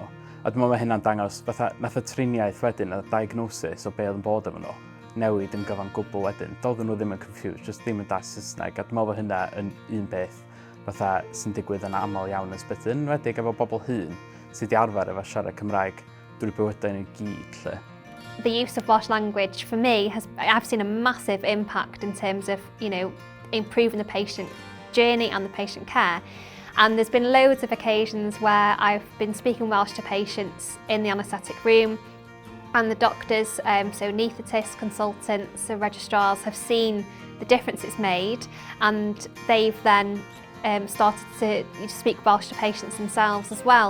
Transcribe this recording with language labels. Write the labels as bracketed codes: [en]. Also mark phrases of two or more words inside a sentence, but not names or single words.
[cy] A dwi'n meddwl mae hynna'n dangos, nath y triniaeth wedyn, y diagnosis o be oedd yn bod efo nhw, newid yn gyfan gwbl wedyn. Doedden nhw ddim yn confused, just ddim yn das Saesneg. A dwi'n meddwl hynna yn un beth sy'n digwydd yn aml iawn yn sbyty, yn enwedig efo bobl hŷn sydd wedi arfer efo siarad Cymraeg drwy bywydau nhw gyd lle. [en] The use of Welsh language for me I've seen a massive impact in terms of improving the patient journey and the patient care. And there's been loads of occasions where I've been speaking Welsh to patients in the anaesthetic room and the doctors, so anaesthetist consultants, the registrars have seen the difference it's made and they've then started to speak Welsh to patients themselves as well.